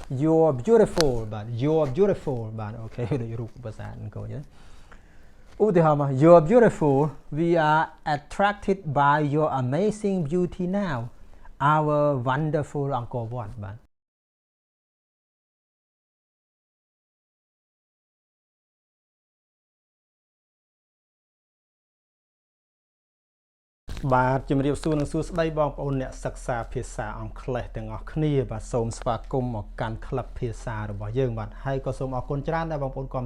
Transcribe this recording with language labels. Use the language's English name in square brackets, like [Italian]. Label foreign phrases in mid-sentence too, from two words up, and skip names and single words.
[English] you're beautiful បាទ you're beautiful [Khmer] បាទអូខេដូចរូបភាសាអង្គរចឹងឧទាហរណ៍មក [English] you're beautiful we are attracted by your amazing beauty now our wonderful Angkor Wat បាទ [Khmer] បាទជំរាបសួរនិងសួស្តីបងប្អូនអ្នកសិក្សាភាសាអង់គ្លេសទាំងអស់គ្នាបាទសូមស្វាគមន៍មកកាន់ក្លឹបភាសារបស់យើងបាទហើយក៏សូមអរគុណច្រើនដែលបងប្អូនគាំ